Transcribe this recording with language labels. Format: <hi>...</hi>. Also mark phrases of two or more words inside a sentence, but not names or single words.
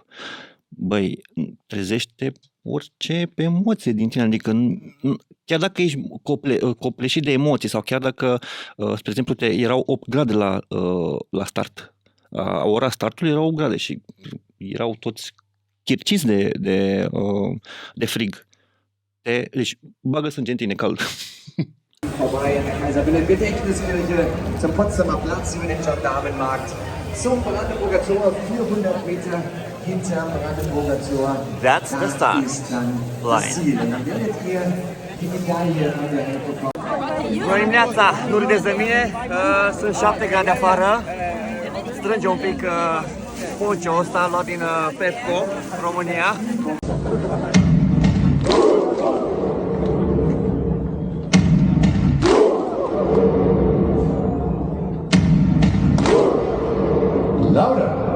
<ro>Băi, trezește orice emoție din tine, adică chiar dacă ești copleșit de emoții sau chiar dacă, spre exemplu, erau 8 grade la start, la ora startului erau 8 grade și erau toți chirciți de frig. Deci bagă sânge în tine cald.</ro> <de>Vorbei an der Kaiser-Wilhelm Gedächtniskirche zum Potsdamer Platz über den Gendarmenmarkt zum Brandenburger Tor 400 Meter hinterm Brandenburger Tor.</de> <en>That's the start line.</en> <ro>Bună dimineața! Nu râdeți de mine, sunt 7 grade afară. Strânge un pic poncho ăsta luat din Pepco, România. Lauda!</ro>